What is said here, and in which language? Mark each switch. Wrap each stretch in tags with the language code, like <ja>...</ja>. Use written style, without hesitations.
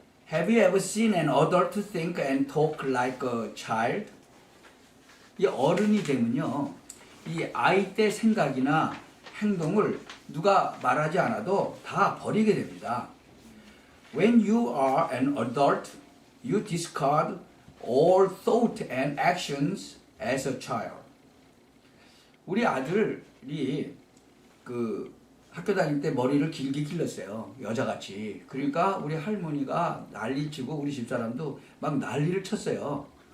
<en>Have you ever seen an adult think and talk like a child?</en> <ko>이 어른이 되면요, 이 아이 때 생각이나 행동을 누가 말하지 않아도 다 버리게 됩니다.</ko> <en>When you are an adult, you discard all thought and actions as a child.</en> <ko>우리 아들이 그 학교 다닐 때 머리를 길게 길렀어요. 여자같이. 그러니까 우리 할머니가 난리치고 우리 집사람도 막 난리를 쳤어요.</ko>